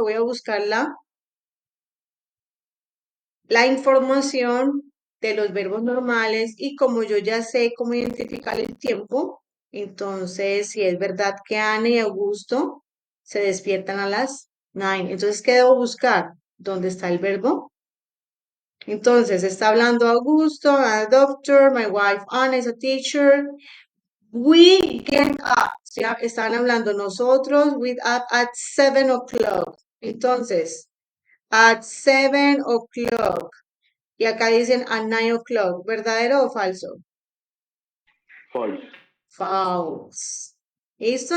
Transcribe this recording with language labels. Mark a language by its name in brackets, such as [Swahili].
[Spanish] Voy a buscar la información de los verbos normales y como yo ya sé cómo identificar el tiempo, entonces si es verdad que Ana y Augusto se despiertan a las 9, entonces ¿qué debo buscar? ¿Dónde está el verbo? Entonces está hablando Augusto, [English] I'm a doctor, my wife Anna is a teacher. We get up, [Spanish] ¿sí? Están hablando nosotros, [English] we up at 7 o'clock. [Spanish] Entonces, [English] at 7 o'clock. [Spanish] Y acá dicen [English] at 9 o'clock. [Spanish] ¿Verdadero o falso? [English] False. False. [Spanish] ¿Listo?